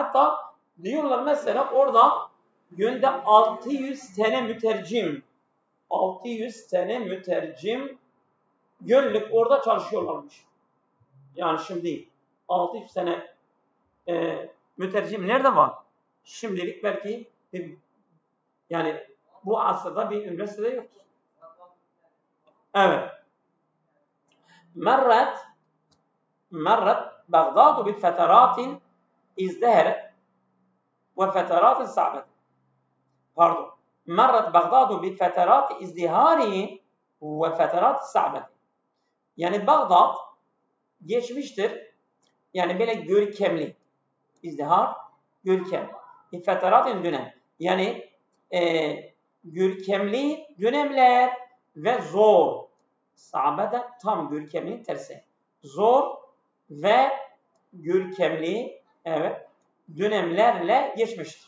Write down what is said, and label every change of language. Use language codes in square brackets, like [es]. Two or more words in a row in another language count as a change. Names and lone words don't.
[tr] Hatta diyorlar mesela orada günde 600 tane mütercim günlük orada çalışıyorlarmış. Yani şimdi 600 tane mütercim nerede var? Şimdilik belki yani bu asırda bir üniversitede yoktur. Evet. [ar] مرت بغداد بفترات ازدهرت وفترات صعبة. مرت بغداد بفترات ازدهار وفترات صعبة. [tr] Yani Bağdat geçmiştir. Yani böyle görkemli. İzdihar, görkem. Feteratin dönem. Yani görkemli dönemler ve zor. Sabe de tam görkemli tersi. Zor ve görkemli, evet, dönemlerle geçmiştir.